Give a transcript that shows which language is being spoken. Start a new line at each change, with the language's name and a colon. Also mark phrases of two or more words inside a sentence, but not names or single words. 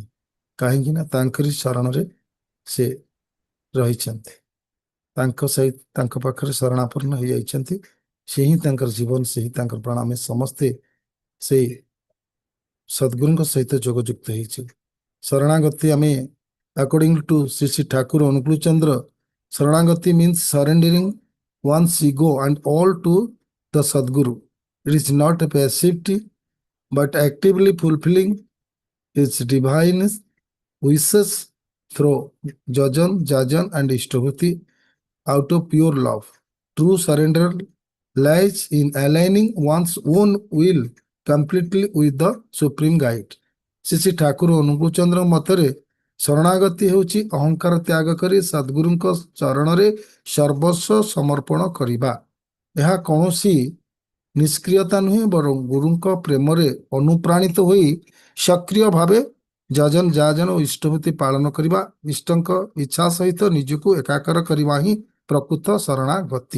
Odia: କାହିଁକି ନା ତାଙ୍କରି ଶରଣରେ ସେ ରହିଛନ୍ତି, ତାଙ୍କ ସହିତ ତାଙ୍କ ପାଖରେ ଶରଣାପନ୍ନ ହେଇଯାଇଛନ୍ତି। ସେ ହିଁ ତାଙ୍କର ଜୀବନ, ସେ ହିଁ ତାଙ୍କର ପ୍ରାଣ। ଆମେ ସମସ୍ତେ ସେଇ ସଦ୍ଗୁରୁଙ୍କ ସହିତ ଯୋଗଯୁକ୍ତ ହେଇଛୁ। ଶରଣାଗତି ଆମେ
English: according to ଶ୍ରୀ ଶ୍ରୀ ଠାକୁର ଅନୁକୂଳ ଚନ୍ଦ୍ର, ଶରଣାଗତି means surrendering one's ego and all to the Sadguru. It is not a passivity but actively fulfilling his divine wishes through jajan, jajan and ishtabhuti out of pure love. True surrender lies in aligning one's own will completely with the supreme guide.
Odia: ଶ୍ରୀ ଶ୍ରୀ ଠାକୁର ଅନୁକୂଳ ଚନ୍ଦ୍ର ମତରେ ଶରଣାଗତି ହେଉଛି ଅହଙ୍କାର ତ୍ୟାଗ କରି ସଦ୍ଗୁରୁଙ୍କ ଚରଣରେ ସର୍ବସ୍ୱ ସମର୍ପଣ କରିବା। ଏହା କୌଣସି ନିଷ୍କ୍ରିୟତା ନୁହେଁ, ବରଂ ଗୁରୁଙ୍କ ପ୍ରେମରେ ଅନୁପ୍ରାଣିତ ହୋଇ ସକ୍ରିୟ ଭାବେ ଯଜନ, ଯାଜନ ଓ ଇଷ୍ଟଭୂତି ପାଳନ କରିବା, ଇଷ୍ଟଙ୍କ ଇଚ୍ଛା ସହିତ ନିଜକୁ ଏକାକାର କରିବା ହିଁ ପ୍ରକୃତ ଶରଣାଗତି।